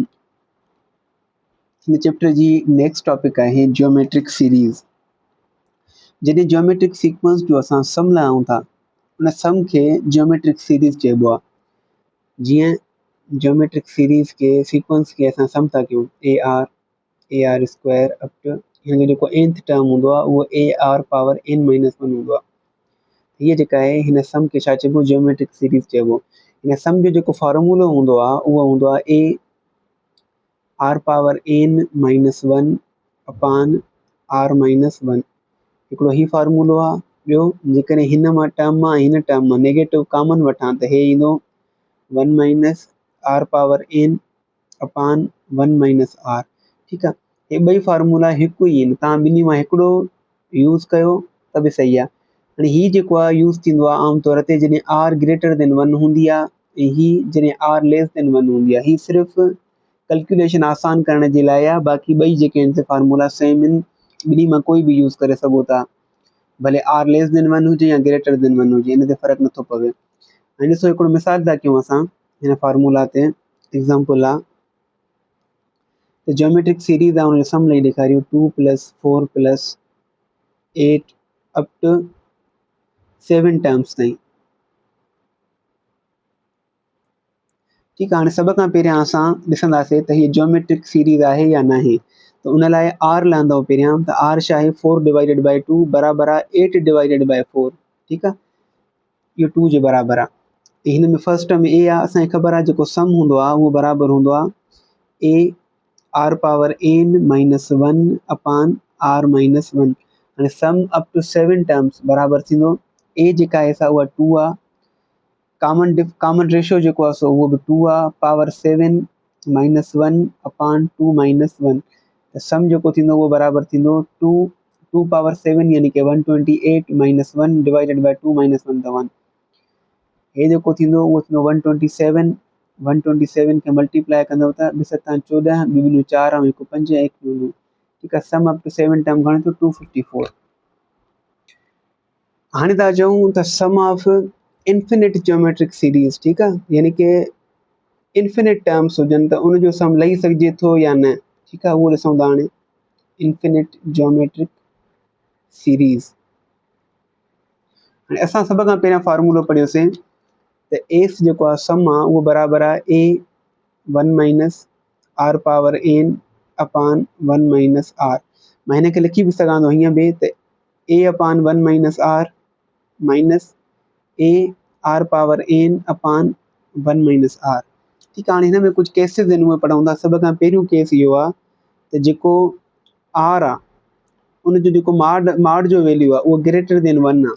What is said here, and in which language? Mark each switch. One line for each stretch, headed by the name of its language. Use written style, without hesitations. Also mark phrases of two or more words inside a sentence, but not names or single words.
Sindhi: हिन चैप्टर जी
English: next topic
Sindhi: आहे
English: geometric series.
Sindhi: जॾहिं
English: geometric sequence
Sindhi: जो असां सम लाहियूं था उन सम खे
English: geometric series
Sindhi: चइबो आहे। जीअं
English: geometric series
Sindhi: खे सीक्वेंस खे असां सम था कयूं
English: a r square up to
Sindhi: हिन जो जेको
English: nth term
Sindhi: हूंदो आहे उहो
English: a r power n minus one
Sindhi: हूंदो आहे। हीअ जेका आहे हिन सम खे छा चइबो
English: geometric series
Sindhi: चइबो। हिन सम जो जेको फॉर्मूलो हूंदो आहे उहो हूंदो आहे
English: a r power n minus one upon r minus one.
Sindhi: हिकिड़ो ही फॉर्मूलो आहे। ॿियो जेकॾहिं हिन मां टर्म मां हिन टर्म मां
English: negative common
Sindhi: वठां त हे ईंदो
English: one minus r power n upon one minus r.
Sindhi: ठीकु आहे, हे ॿई फार्मूला हिकु ई आहिनि, तव्हां ॿिन्ही मां हिकिड़ो यूज़ कयो त बि सही आहे। हाणे हीउ जेको आहे यूज़ थींदो आहे आमतौर ते जॾहिं
English: r greater than one
Sindhi: हूंदी आहे ऐं ही जॾहिं
English: r less than one
Sindhi: हूंदी आहे। ही सिर्फ़ु कैलकुलेशन आसान करण जे लाइ आहे, बाक़ी ॿई जेके आहिनि फार्मूला सेम आहिनि, ॿिन्ही मां कोई बि यूज़ करे सघो था, भले
English: r less than one
Sindhi: हुजे या
English: greater than one
Sindhi: हुजे, इन ते फ़र्क़ु नथो पवे। हाणे ॾिसो हिकिड़ो मिसाल था कयूं असां हिन फार्मूला ते। एग्ज़ाम्पल आहे त
English: geometric series
Sindhi: आहे, हुन जो सम ॾेई ॾेखारियूं 2 + 4 + 8
English: up to 7 terms
Sindhi: ताईं। ठीकु आहे, हाणे सभ खां पहिरियां असां ॾिसंदासीं त हीअ
English: geometric series
Sindhi: आहे या न आहे। त उन लाइ आर लहंदो पहिरियां, त आर छा आहे 4/2 बराबरि आहे 8/4। ठीकु आहे, इहो 2 जे बराबरि आहे। ऐं हिन में
English: first term a
Sindhi: आहे, असांखे ख़बर आहे जेको सम हूंदो आहे उहो बराबरि हूंदो आहे
English: a r power n minus one upon r minus one.
Sindhi: हाणे
English: sum up to 7 terms
Sindhi: बराबरि थींदो ए जेका आहे सा उहा 2 आहे,
English: common ratio
Sindhi: जेको आहे सो उहो बि 2 आहे,
English: power 7 minus one upon 2 minus one.
Sindhi: त सम जेको थींदो उहो बराबरि थींदो 2 पावर 7 यानी कि 128
English: minus one divided by 2 minus one
Sindhi: त 1। हे जेको थींदो उहो थींदो 127। 127 खे मल्टीप्लाई कंदव त 2 7 14, 2 ॿिनियूं 4 ऐं हिकु 5 ऐं हिकु 2। ठीकु आहे,
English: sum up to 7 term
Sindhi: घणे थियो 254। हाणे था चऊं त
English: sum of infinite geometric series,
Sindhi: ठीकु आहे, यानी कि
English: infinite terms
Sindhi: हुजनि त उनजो सम लही सघिजे थो या न। ठीकु आहे, उहो ॾिसूं था हाणे
English: infinite geometric series.
Sindhi: हाणे असां सभ खां पहिरियां फार्मूलो पढ़ियोसीं त एस जेको आहे सम आहे उहो बराबरि आहे
English: a one minus r power n upon one minus r.
Sindhi: मां हिन खे लिखी बि सघां थो हीअं बि त
English: a upon one minus r minus a r power n upon one minus r.
Sindhi: ठीकु आहे, हाणे हिन में कुझु केसिस आहिनि उहे पढ़ूं था। सभ खां पहिरियों केस इहो आहे त जेको आर आहे उनजो जेको माड जो वैल्यू आहे उहो
English: greater than one
Sindhi: आहे।